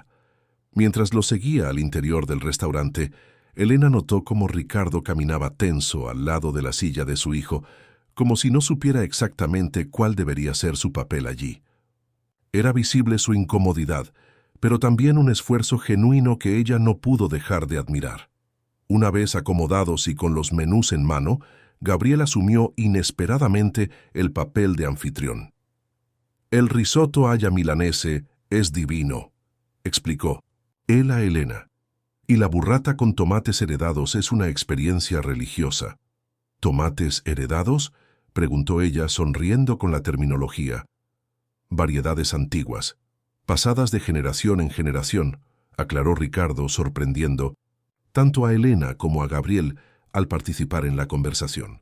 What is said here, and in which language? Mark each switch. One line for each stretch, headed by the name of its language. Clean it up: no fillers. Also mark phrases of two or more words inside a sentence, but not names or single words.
Spanish: Mientras lo seguía al interior del restaurante, Elena notó cómo Ricardo caminaba tenso al lado de la silla de su hijo, como si no supiera exactamente cuál debería ser su papel allí. Era visible su incomodidad, pero también un esfuerzo genuino que ella no pudo dejar de admirar. Una vez acomodados y con los menús en mano, Gabriel asumió inesperadamente el papel de anfitrión. «El risotto alla milanese es divino», explicó él a Elena, «y la burrata con tomates heredados es una experiencia religiosa». «¿Tomates heredados?», preguntó ella sonriendo con la terminología. «Variedades antiguas, pasadas de generación en generación», aclaró Ricardo sorprendiendo tanto a Elena como a Gabriel al participar en la conversación.